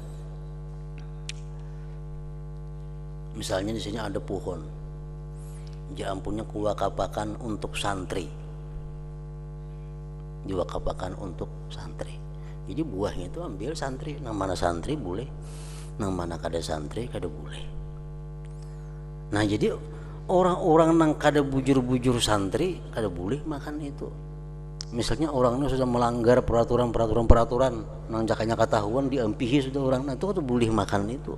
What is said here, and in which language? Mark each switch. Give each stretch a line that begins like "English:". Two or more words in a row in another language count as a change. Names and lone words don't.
Indonesian: Misalnya di sini ada pohon, jampunya kuwakafakan untuk santri, diwakafkan untuk santri. Jadi buahnya itu ambil santri,
Banjar: nang mana santri boleh, nang mana kada santri kada boleh. Nah jadi orang-orang nang kada bujur-bujur santri kada boleh makan itu. Misalnya orangnya sudah melanggar peraturan nang jakanya ketahuan diampihi sudah orang, nah itu kada boleh makan itu.